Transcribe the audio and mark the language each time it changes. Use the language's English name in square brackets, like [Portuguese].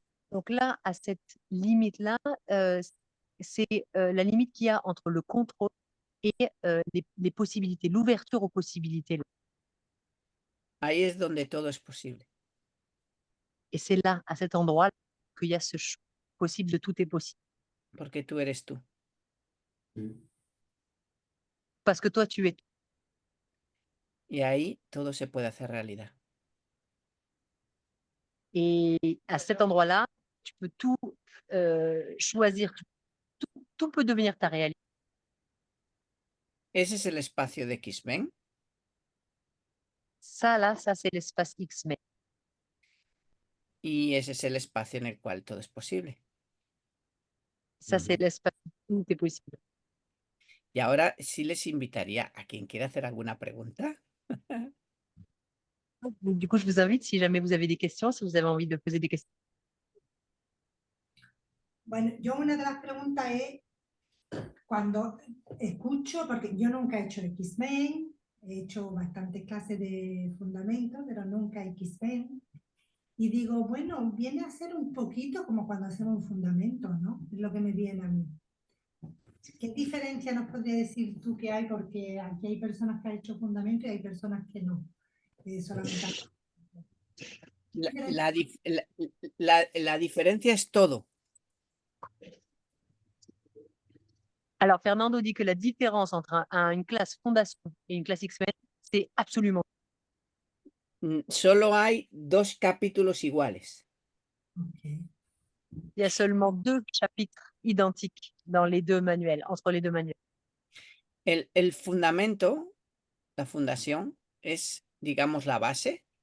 [French] Donc là, à cette limite-là, c'est la limite qu'il y a entre le contrôle et les possibilités, l'ouverture aux possibilités. [Spanish] Ahí es donde todo es posible. [French] Et c'est là, à cet endroit, qu'il y a ce choix possible de tout est possible. [Spanish] Porque tú eres tú. [French] Parce que toi, tu es. [Spanish] Y ahí todo se puede hacer realidad. [French] Et à cet endroit-là, tu peux tout choisir. Tout peut devenir ta réalité. [Spanish] Ese es el espacio de X-Men. [French] Ça, là, ça, c'est l'espace X-Men. [Spanish] Y ese es el espacio en el cual todo es posible. [French] Ça, c'est l'espace où tout est possible. [Spanish] Y ahora sí les invitaría a quien quiera hacer alguna pregunta. [French] Donc, du coup, je vous invite, si jamais vous avez des questions, si vous avez envie de poser des questions. [Spanish] Bueno, yo una de las preguntas es, cuando escucho, porque yo nunca he hecho X-Men, he hecho bastantes clases de fundamento, pero nunca X-Men, y digo, bueno, viene a ser un poquito como cuando hacemos un fundamento, ¿no? Es lo que me viene a mí. ¿Qué diferencia nos podría decir tú que hay? Porque aquí hay personas que han hecho fundamento y hay personas que no. Solamente... La diferencia es todo. [French] Alors, Fernando dit que la différence entre une classe fondation et une classe X-Men, c'est absolument. [Spanish] Solo hay 2 capítulos iguales. Okay. [French] Il y a seulement 2 chapitres identiques dans les 2 manuels, entre les 2 manuels. [Spanish] El fundamento, la fundación, es, digamos, la base.